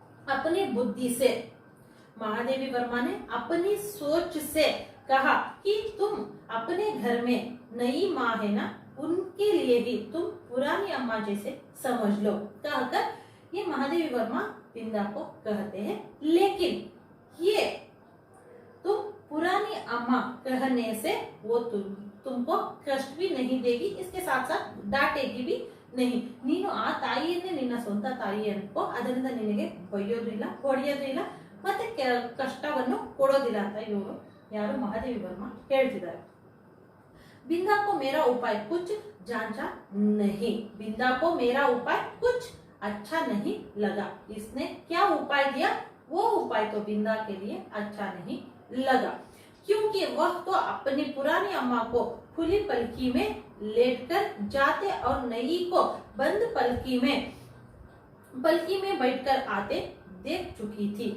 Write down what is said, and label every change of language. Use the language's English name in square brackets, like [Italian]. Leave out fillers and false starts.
[Hindi] अपनी बुद्धि से महादेवी वर्मा ने अपनी सोच से कहा कि तुम अपने घर में नई माँ है ना, उनके लिए भी तुम पुरानी अम्मा जैसे समझ लो. कहकर ये महादेवी वर्मा बिंदा को कहते हैं, लेकिन ये तुम पुरानी अम्मा कहने से वो तुमको कष्ट भी नहीं देगी, इसके साथ साथ डांटेगी भी नहीं. [Kannada] ನೀನು ಆ ತಾಯಿಯನ್ನೇ ನಿನ್ನ ಸ್ವಂತ ತಾಯಿ ಅನ್ಕೋ, ಅದರಿಂದ ನಿನಗೆ ಬೈಯೋದಿಲ್ಲ, ಹೊಡೆಯೋದಿಲ್ಲ, ಮತ್ತೆ ಕಷ್ಟವನ್ನು ಕೊಡೋದಿಲ್ಲ ಅಂತ ಇವರು ಯಾರು ಮಹಾದೇವಿ ವರ್ಮಾ ಹೇಳ್ತಿದ್ದಾರೆ. [Hindi] बिंदा को मेरा उपाय कुछ जांचा नहीं. बिंदा को मेरा उपाय कुछ अच्छा नहीं लगा. इसने क्या उपाय दिया, वो उपाय तो बिंदा के लिए अच्छा नहीं लगा, क्योंकि वह तो अपनी पुरानी अम्मा को खुली पलकी में लेटकर जाते और नई को बंद पलकी में बैठकर आते देख चुकी थी.